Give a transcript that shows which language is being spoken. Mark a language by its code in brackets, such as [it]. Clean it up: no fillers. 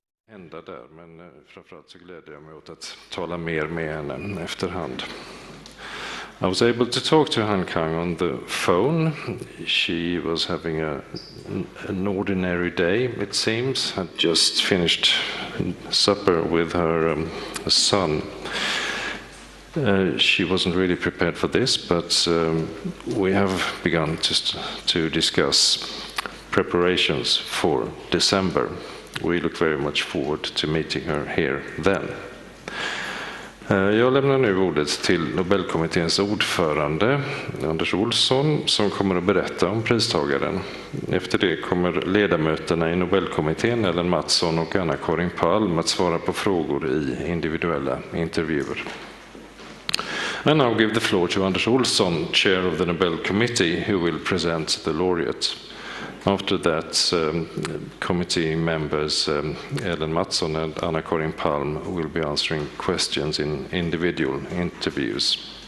[sv] hända där, men framförallt så gläder jag mig åt att tala mer med henne efterhand. [en] I was able to talk to Han Kang on the phone. She was having an ordinary day, it seems. Had just finished supper with her son. She wasn't really prepared for this, but we have begun to discuss preparations for December. We look very much forward to meeting her here then. [sv] Jag lämnar nu ordet till Nobelkommitténs ordförande Anders Olsson som kommer att berätta om pristagaren. Efter det kommer ledamöterna i Nobelkommittén Ellen Mattsson och Anna-Karin Palm att svara på frågor i individuella intervjuer. [en] And now give the floor to Anders Olsson, chair of the Nobel Committee, who will present the laureate. After that, committee members Ellen Mattsson and Anna-Karin Palm will be answering questions in individual interviews.